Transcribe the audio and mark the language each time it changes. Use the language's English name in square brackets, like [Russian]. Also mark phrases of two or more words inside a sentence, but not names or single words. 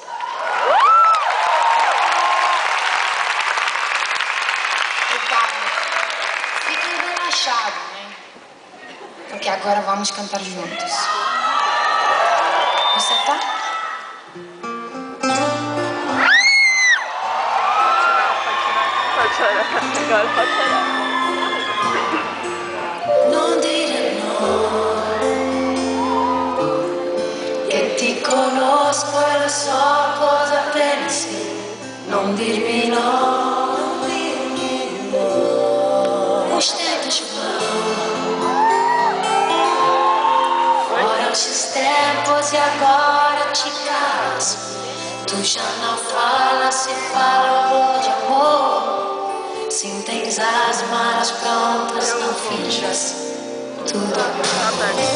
[Portuguese] Fiquem relaxados, né? Porque agora vamos cantar juntos. Você tá? Pode chorar. Agora pode chorar. [Italian] Non dire no, che ti conosco e lo so cosa pensi. Non dirmi no, non dirmi no. [Portuguese] Os tempos vão, foram esses tempos e agora te calas. Tu já não falas, se fala de amor. Se tens as malas prontas, não finjas tudo acabou.